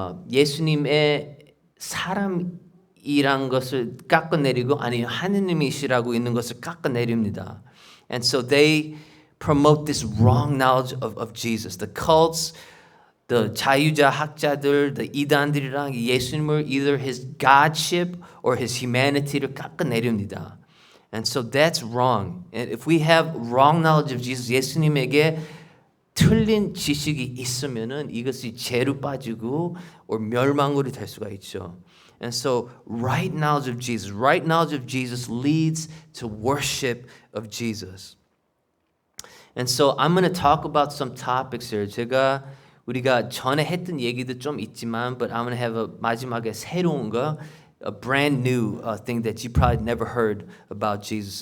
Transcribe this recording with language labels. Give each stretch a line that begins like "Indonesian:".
Korean: 예수님의 사람이란 것을 깎아내리고 아니 하느님이시라고 있는 것을 깎아내립니다.
English: And so they promote this wrong knowledge of Jesus. The cults, the
Korean: 자유자 학자들,
English: the
Korean: 이단들이랑 예수님을
English: either his godship or his humanity를
Korean: 깎아내립니다.
English: And so that's wrong. And if we have wrong knowledge of Jesus,
Korean: 예수님에게 틀린 지식이 있으면은 이것이 죄로 빠지고 or 멸망으로 될 수가 있죠.
English: And so right knowledge of Jesus leads to worship of Jesus. And so I'm going to talk about some topics here.
Korean: 우리가 전에 했던 얘기도 좀 있지만,
English: but I'm going to have
Korean: 마지막에 새로운 거,
English: a brand new thing that you probably never heard about Jesus.